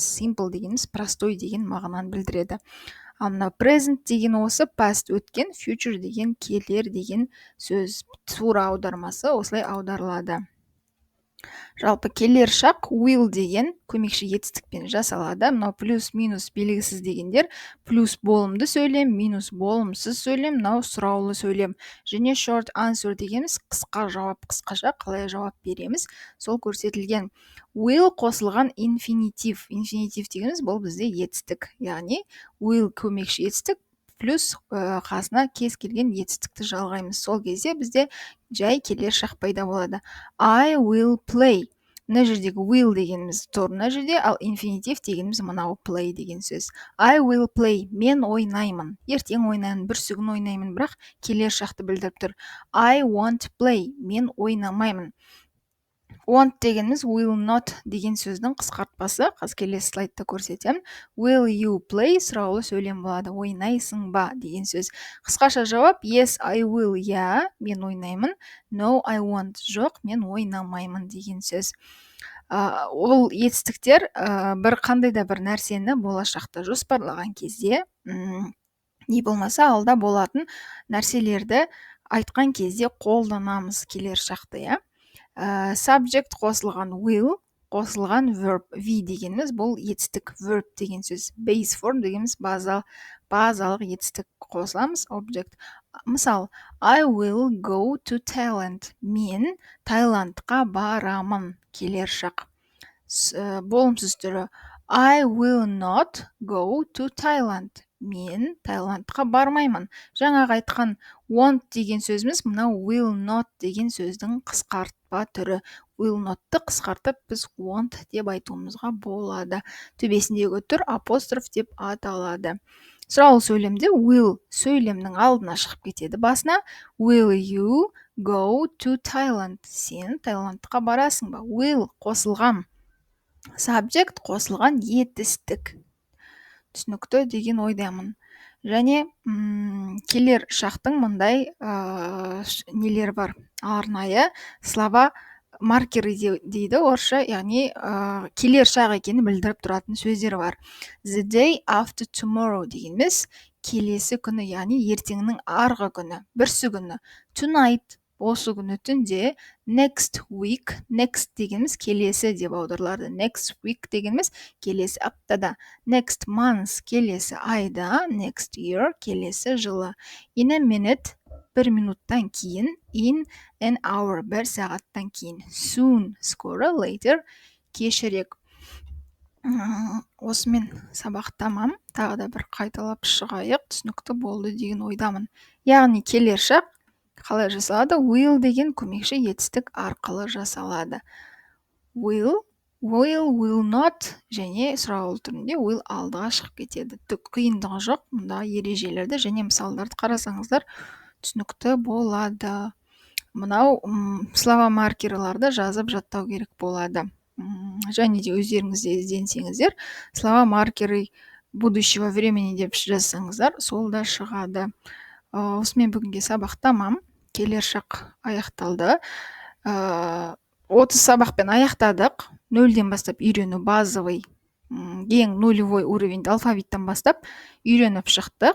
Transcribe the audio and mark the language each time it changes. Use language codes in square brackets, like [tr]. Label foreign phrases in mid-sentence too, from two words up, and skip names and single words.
[kk] Simple дегеніміз простой деген мағынаны білдіреді. Ал мына present деген осы past өткен, future деген келер деген сөз. Тура аудармасы осылай аударылады. Жалпы келер шақ will деген көмекші етістікпен жасалады. Мынау плюс минус белгісіз дегендер плюс болымды сөйлем, минус болымсыз сөйлем, мынау сұраулы сөйлем. Және short answer дегеніміз қысқа жауап, қысқаша қалай жауап береміз, сол көрсетілген. Will қосылған инфинитив. Инфинитив дегеніміз бұл бізде етістік, яғни will көмекші етістік плюс қасына кез келген етістікті жалғаймыз. Сол кезде бізде жай келер шақ пайда болады. [en] I will play. [kk] Мына жердегі will дегеніміз тұр мына жерде, ал инфинитив дегеніміз мынау play деген сөз. [en] I will play. [kk] Мен ойнаймын. Ертең ойнаймын, бүрсігүн ойнаймын, бірақ келер шақты білдіріп тұр. [en] I won't play. [kk] Мен ойнамаймын. Want дегеніміз [en] will not [kk] деген сөздің қысқартпасы. Қазір келесі слайдта көрсетемін. [en] Will you play [kk] сұраулы сөйлем болады. Ойнайсың ба деген сөз. Қысқаша жауап [en] yes, I will. [kk] Я, мен ойнаймын. [en] No, I won't. [kk] Жоқ, мен ойнамаймын деген сөз. Ол етістіктер бір қандай да бір нәрсені болашақта жоспарлаған кезде, не болмаса алда болатын нәрселерді айтқан кезде қолданамыз келер шақты, иә. Subject қосылған will, қосылған verb. V дегеніміз бұл етістік, verb деген сөз. [en] Base form [kk] дегеніміз базалық етістік қосыламыз, object. Мысал, [en] I will go to Thailand. [kk] Мен Таиландқа барамын. Келер шақ. Болымсыз түрі. [en] I will not go to Thailand. [kk] Мен Таиландқа бармаймын. Жаңағы айтқан want деген сөзіміз мынау [en] will not [kk] деген сөздің қысқартпа түрі. [en] Will not'ты [kk] қысқартып біз want деп айтуымызға болады. Төбесіндегі түр апостроф деп аталады. Сұраулы сөйлемде will сөйлемнің алдына шығып кетеді басына. [en] Will you go to Thailand? [kk] Сен Таиландқа барасың ба? Will қосылған subject, қосылған етістік. Түсінікті деген ойдамын. Және келер шақтың мұндай нелер бар. Арнайы слова маркері дейді орысша, яғни келер шақ екенін білдіріп тұратын сөздер бар. [en] The day after tomorrow [kk] дегеніміз келесі күні, яғни ертеңнің арғы күні, бүрсі күні. Tonight осы күні түнде. [en] Next week, [kk] next дегеніміз келесі деп аударылады. [en] Next week [kk] дегеніміз келесі аптада. [en] Next month [kk] келесі айда. [en] Next year [kk] келесі жылы. [en] In a minute [kk] бір минуттан кейін. [en] In an hour [kk] бір сағаттан кейін. Soon скоро, later кешірек. Осымен сабақ тамам. Тағы да бір қайталап шығайық, түсінікті болды деген ойдамын. Яғни келер шақ қалай жасалады? Will деген көмекші етістік арқылы жасалады. [en] Will not [kk] және сұраулы түрінде will алдыға шығып кетеді. Түк қиындығы жоқ. Мұнда ережелерді және мысалдарды қарасаңыздар түсінікті болады. Мынау слова маркерларды жазып жаттау керек болады. Және де өздеріңізде ізденсеңіздер, [ru] слова маркеры будущего времени [kk] деп жазсаңыздар, сол да шығады. Осымен бүгінге сабақ тамам. Келер шақ аяқталды. 30 сабақпен аяқтадық. 0-ден бастап үйрену базовый, ең [ru] нулевой уровеньді [kk] алфавиттен бастап үйреніп шықтық.